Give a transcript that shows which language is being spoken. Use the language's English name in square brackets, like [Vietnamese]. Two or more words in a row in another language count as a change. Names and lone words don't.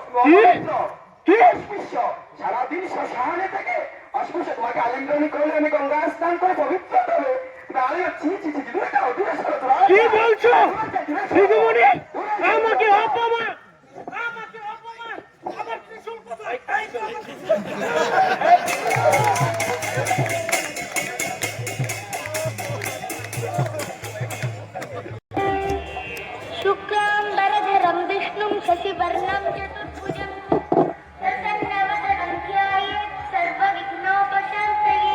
[Bangla] সারাদিন শ্মশানে থেকে অস্পৃশ্য তোমাকে আলিঙ্গন করলে আমি গঙ্গা স্নান করে পবিত্র হবে। কি বলছো ভৃগুমুনি? আমাকে অপমান, আমাকে অপমান, আমার ত্রিশূল কোথায়? [Sanskrit] शुक्लां वरदरं विष्णुं शशिवर्णं चतुर्भुजं प्रसन्नवदनं ध्यायेत् सर्वविघ्नोपशान्तये।